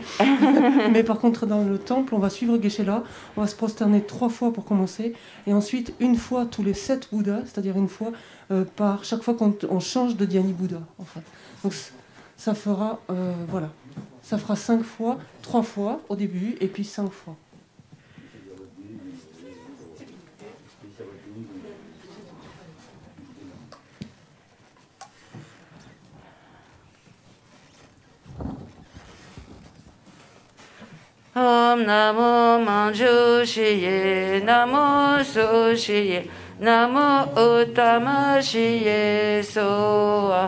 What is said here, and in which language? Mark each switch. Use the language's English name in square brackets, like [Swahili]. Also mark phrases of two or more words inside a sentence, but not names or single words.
[French] Mais par contre, dans le temple, on va suivre Geshe-la. On va se prosterner 3 fois pour commencer. Et ensuite, une fois tous les 7 Bouddhas, c'est-à-dire une fois par chaque fois qu'on change de dhyani Bouddha. En fait. Donc, ça fera, voilà. Ça fera 5 fois, 3 fois au début, et puis 5 fois. [Sanskrit] ओं नमो मञ्जुश्रिये, नमो सुश्रिये, नमो उत्तमश्रिये स्वाहा.